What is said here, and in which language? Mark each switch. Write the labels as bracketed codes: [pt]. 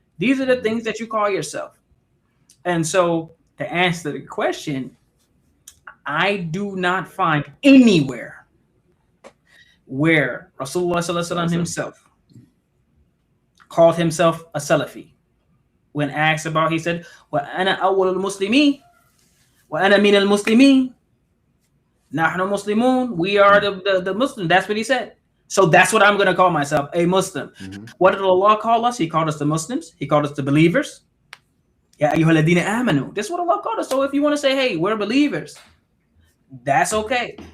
[en] These are the things that you call yourself. And so to answer the question, I do not find anywhere where Rasulullah Sallallahu Alaihi Wasallam himself called himself a Salafi. When asked about, he said, [ar] وَأَنَا أَوَّلُ الْمُسْلِمِينَ وَأَنَا مِنَ الْمُسْلِمِينَ. نَحْنُ Muslimun. [en] We are the Muslim. That's what he said. So that's what I'm going to call myself, a Muslim. What did Allah call us? He called us the Muslims. He called us the believers. [ar] Ya ayyuhal ladina amanu. [en] That's what Allah called us. So if you want to say, hey, we're believers, that's okay.